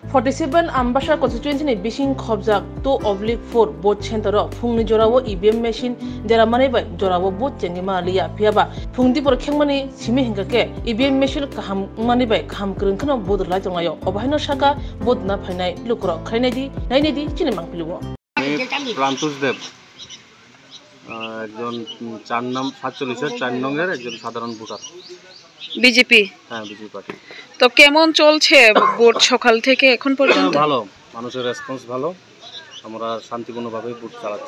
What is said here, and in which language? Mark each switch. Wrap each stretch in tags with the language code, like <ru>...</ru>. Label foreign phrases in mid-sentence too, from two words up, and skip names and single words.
<trp>47 Ambassador constituency ni Bishing Khobjak 2/4</trp> <en>vote center</en> <trp>phungni jorawo</trp> <en>EVM machine</en> <trp>jara mane bai jorawo vote chengi maliya phiaba phungdi por khengmani simi hingake</trp> <en>EVM machine</en> <trp>kaham mane bai kaham krung khana vote la jongayo obahino saka vote na phainai lukro khainai di chine mangpilugo</trp> <bn>প্রান্তোষ দেব একজন 4 নং 47 4 নংয়ের একজন সাধারণ ভোটার বিজেপি। হ্যাঁ, বিজেপি পার্টি। তো কেমন চলছে ভোট সকাল থেকে এখন পর্যন্ত? ভালো, মানুষের রেসপন্স ভালো, আমরা শান্তিপূর্ণভাবে ভোট চালাচ্ছি।</bn>